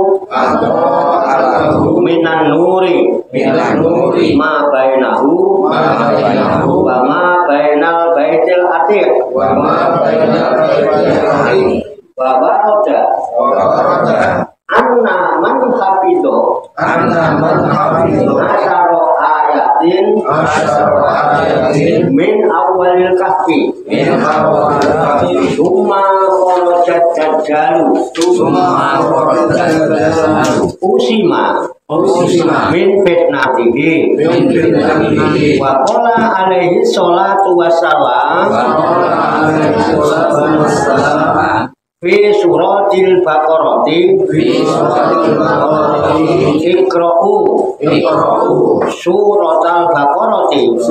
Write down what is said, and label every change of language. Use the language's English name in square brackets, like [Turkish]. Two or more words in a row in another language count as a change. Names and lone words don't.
[Arabic] من النور ما بينه وما بين البيت العتيق وورد أن من حفظ عشر آيات من أول الكهف ثم خرج الدجال عصم من فتنته وقال عليه الصلاة والسلام في سورة البقرة اقرءوا سورة البقرة